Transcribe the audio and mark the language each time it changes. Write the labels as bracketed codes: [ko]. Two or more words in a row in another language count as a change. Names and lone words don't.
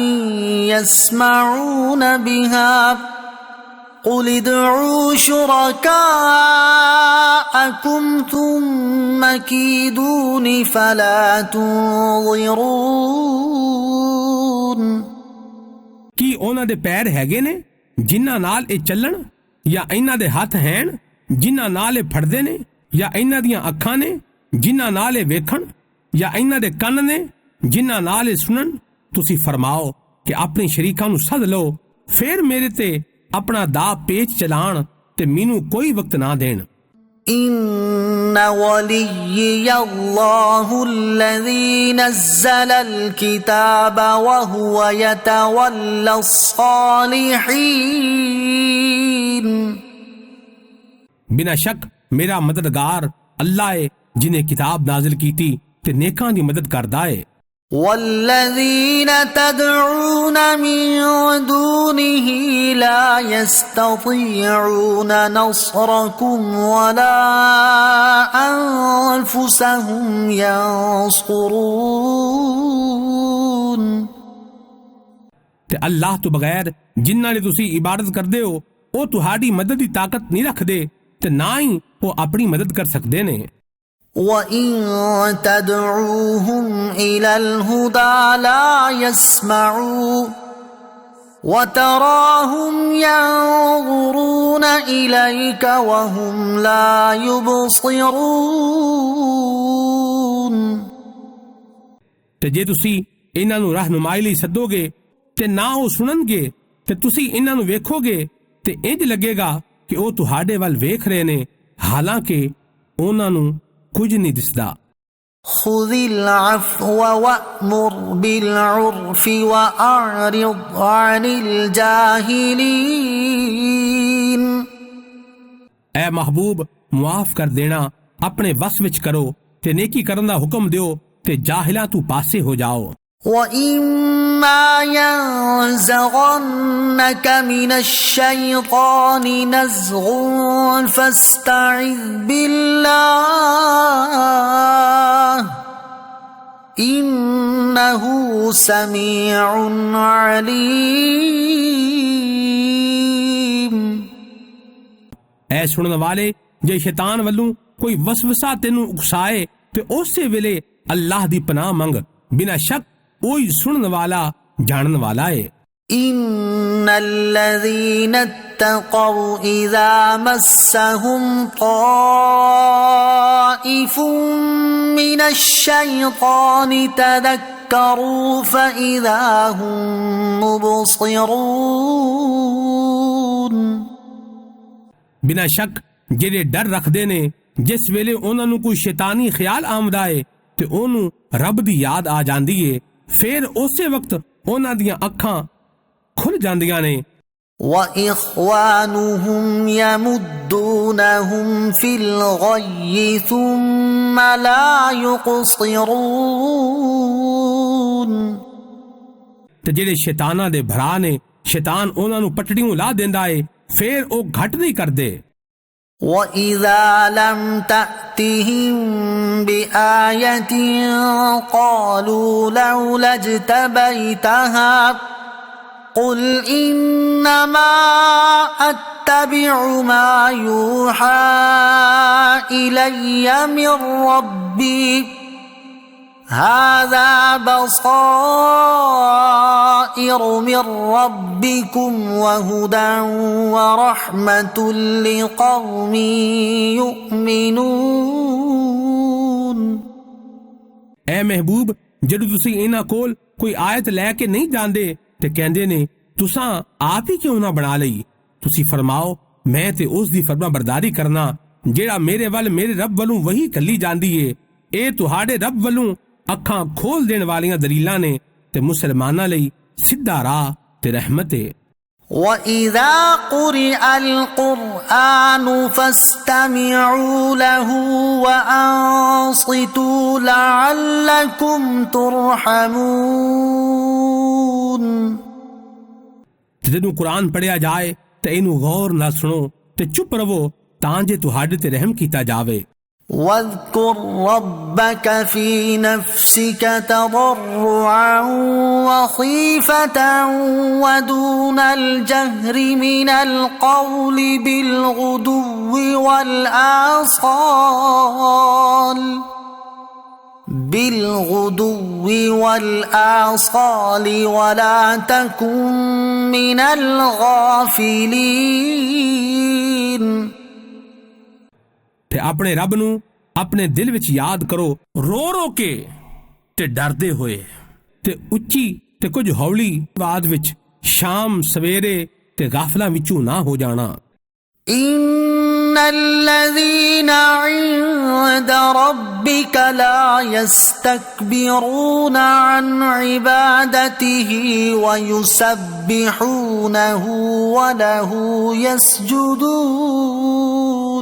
[ar] يسمعون بها قل ادعوا شركاءكم ثم كيدون فلا تنظرون। [pa] ਕੀ ਉਹਨਾਂ ਦੇ ਪੈਰ ਹੈਗੇ ਨੇ ਜਿਨ੍ਹਾਂ ਨਾਲ ਇਹ ਚੱਲਣ, ਜਾਂ ਇਹਨਾਂ ਦੇ ਹੱਥ ਹੈਣ ਜਿਨ੍ਹਾਂ ਨਾਲ ਇਹ ਫੜਦੇ ਨੇ, ਜਾਂ ਇਹਨਾਂ ਦੀਆਂ ਅੱਖਾਂ ਨੇ ਜਿਨ੍ਹਾਂ ਨਾਲ ਇਹ ਵੇਖਣ, ਜਾਂ ਇਹਨਾਂ ਦੇ ਕੰਨ ਨੇ ਜਿਨ੍ਹਾਂ ਨਾਲ ਇਹ ਸੁਣਨ। ਤੁਸੀਂ ਫਰਮਾਓ ਕਿ ਆਪਣੇ ਸ਼ਰੀਕਾਂ ਨੂੰ ਸੱਦ ਲਓ, ਫਿਰ ਮੇਰੇ ਤੇ ਅਪਣਾ ਦਾ ਪੇਚ ਚਲਾਨ ਤੇ ਮੀਨੂ ਕੋਈ ਵਕਤ ਨਾ ਦੇਨ। [ar] إن وليي الله الذي نزل الكتاب وهو يتولى الصالحين। [pa] ਬਿਨਾ ਸ਼ੱਕ ਮੇਰਾ ਮਦਦਗਾਰ ਅੱਲਾਹ ਹੈ ਜਿਨ੍ਹੇਂ ਕਿਤਾਬ ਨਾਜ਼ਿਲ ਕੀ ਥੀ ਤੇ ਨੇਕਾਂ ਦੀ ਮਦਦ ਕਰਦਾ ਹੈ। [ar] والذين تدعون من دونه لا يستطيعون نصركم ولا أنفسهم ينصرون। [pa] ਤੇ ਅੱਲਾਹ ਤੋ ਬਗੈਰ ਜਿਨ੍ਹਾਂ ਦੀ ਤੁਸੀ ਇਬਾਦਤ ਕਰਦੇ ਹੋ ਉਹ ਤੁਹਾਡੀ ਮਦਦ ਦੀ ਤਾਕਤ ਨਹੀਂ ਰੱਖਦੇ ਤੇ ਨਾ ਹੀ ਉਹ ਆਪਣੀ ਮਦਦ ਕਰ ਸਕਦੇ ਨੇ। [ar] وَإِن تَدْعُوهُمْ إِلَى الْهُدَى لَا يَسْمَعُوا وَتَرَاهُمْ يَنظُرُونَ إِلَيْكَ وَهُمْ لَا يُبْصِرُونَ। [pa] ਤੇ ਜੇ ਤੁਸੀਂ ਇਹਨਾਂ ਨੂੰ ਰਹਿਨੁਮਾਈ ਲਈ ਸੱਦੋਗੇ ਤੇ ਨਾ ਉਹ ਸੁਣਨਗੇ ਤੇ ਤੁਸੀਂ ਇਹਨਾਂ ਨੂੰ ਵੇਖੋਗੇ ਤੇ ਇੰਜ ਲੱਗੇਗਾ ਕਿ ਉਹ ਤੁਹਾਡੇ ਵੱਲ ਵੇਖ ਰਹੇ ਨੇ, ਹਾਲਾਂਕਿ ਉਹਨਾਂ ਨੂੰ ਕੁਛ ਨਹੀਂ ਦਿਸਦਾ। [ar] خذ العفو وأمر بالعرف وأعرض عن الجاهلين। [pa] ਐ ਮਹਿਬੂਬ ਮੁਆਫ ਕਰ ਦੇਣਾ ਅਪਣੇ ਵੱਸ ਵਿਚ ਕਰੋ ਤੇ ਨੇਕੀ ਕਰਨ ਦਾ ਹੁਕਮ ਦਿਓ ਤੇ ਜਾਹਿਲਾ ਤੂ ਪਾਸੇ ਹੋ ਜਾਓ। [ar] وَإِمَّا يَنزَغَنَّكَ مِنَ الشَّيْطَانِ نَزْغٌ فَاسْتَعِذْ بِاللَّهِ إِنَّهُ سَمِيعٌ عَلِيمٌ। [pa] ਐ ਸੁਨਨੇ ਵਾਲੇ ਜੇ ਸ਼ੈਤਾਨ ਵੱਲੋਂ ਕੋਈ ਵਸਵਸਾ ਤੈਨੂ ਉਕਸਾਏ ਤੇ ਉਸੇ ਵੇਲੇ ਅੱਲਾਹ ਦੀ ਪਨਾਹ ਮੰਗ, ਬਿਨਾ ਸ਼ੱਕ ਕੋਈ ਸੁਨਨੇ ਵਾਲਾ ਜਾਨਨੇ ਵਾਲਾ ਹੈ। [ar] إن الذين اتقوا إذا مسهم طائف من الشيطان تذكروا فإذا هم مبصرون। [pa] ਬਿਨਾ ਸ਼ੱਕ ਜਿਹੜੇ ਡਰ ਰੱਖਦੇ ਨੇ ਜਿਸ ਵੇਲੇ ਉਨ੍ਹਾਂ ਨੂੰ ਕੋਈ ਸ਼ੈਤਾਨੀ ਖ਼ਿਆਲ ਆਮਦਾ ਹੈ ਤੇ ਓਨੂ ਰੱਬ ਦੀ ਯਾਦ ਆ ਜਾਂਦੀ ਹੈ, ਫਿਰ ਉਸੇ ਵਕਤ ਉਨ੍ਹਾਂ ਦੀਆਂ ਅੱਖਾਂ ਖੁੱਲ੍ਹ ਜਾਂਦੀਆਂ ਨੇ। [ar] وإخوانهم يمدونهم في الغي ثم لا يقصرون। [pa] ਤੇ ਜਿਹੜੇ ਸ਼ੈਤਾਨਾ ਦੇ ਭਰਾ ਨੇ, ਸ਼ੈਤਾਨ ਉਨ੍ਹਾਂ ਨੂੰ ਪਟੜੀਓਂ ਲਾ ਦਿੰਦਾ ਹੈ, ਫਿਰ ਓ ਘੱਟ ਨਹੀਂ ਕਰਦੇ। [ar] وإذا لم تأتهم بآية قالوا لولا اجتبيتها قل إنما أتبع ما يوحى إلي من ربي هذا بصائر من ربكم وهدى ورحمة لقوم يؤمنون۔ [pa] ਐ ਮਹਿਬੂਬ, ਜਦੋਂ ਤੁਸੀਂ ਇਨ੍ਹਾਂ ਕੋਲ ਕੋਈ ਆਇਤ ਲੈਕੇ ਨਹੀਂ ਜਾਂਦੇ ਤੇ ਕਹਿੰਦੇ ਨੇ ਤੁਸਾਂ ਆਪ ਹੀ ਕਿਉਂ ਨਾ ਬਣਾ ਲਈ, ਤੁਸੀਂ ਫ਼ਰਮਾਓ ਮੈਂ ਤੇ ਉਸ ਦੀ ਫ਼ਰਮਾ ਬਰਦਾਰੀ ਕਰਨਾ ਜਿਹੜਾ ਮੇਰੇ ਵੱਲ ਮੇਰੇ ਰੱਬ ਵੱਲੋਂ ਵਹੀ ਕਲੀ ਜਾਂਦੀ ਹੈ। ਏ ਤੁਹਾਡੇ ਰੱਬ ਵੱਲੋਂ ਅੱਖਾਂ ਖੋਲ੍ਹ ਦੇਣ ਵਾਲੀਆਂ ਦਲੀਲਾਂ ਨੇ ਤੇ ਮੁਸਲਮਾਨਾਂ ਲਈ ਸਿੱਧਾ ਰਾਹ ਤੇ ਰਹਿਮਤ ਹੈ। [ar] وَإِذَا قُرِئَ الْقُرْآنُ فَاسْتَمِعُوا لَهُ وَأَنصِتُوا لَعَلَّكُمْ تُرْحَمُونَ। [pa] ਜਦੋਂ ਕੁਰਾਨ ਪੜ੍ਹਿਆ ਜਾਏ ਤੇ ਇਨੂ ਗ਼ੌਰ ਨਾਲ ਸੁਣੋ ਤੇ ਚੁੱਪ ਰਵੋ ਤਾਂ ਜੇ ਤੁਹਾਡੇ ਤੇ ਰਹਿਮ ਕੀਤਾ ਜਾਵੇ। [ar] واذكر ربك في نفسك تضرعا وخيفة ودون الجهر من القول بالغدو والآصال ولا تكن من الغافلين। [pa] ਤੇ ਅਪਣੇ ਰੱਬ ਨੂ ਅਪਣੇ ਦਿਲ ਵਿਚ ਯਾਦ ਕਰੋ ਰੋ ਰੋ ਕੇ ਤੇ ਡਰਦੇ ਹੋਏ ਤੇ ਉੱਚੀ ਤੇ ਕੁਝ ਹੌਲੀ ਆਵਾਜ਼ ਵਿਚ ਸ਼ਾਮ ਸਵੇਰੇ ਤੇ ਗ਼ਾਫ਼ਲਾਂ ਵਿਚੋਂ ਨਾ ਹੋ ਜਾਣਾ। [ar] إن الذين عند ربك لا يستكبرون عن عبادته ويسبحونه وله يسجدون।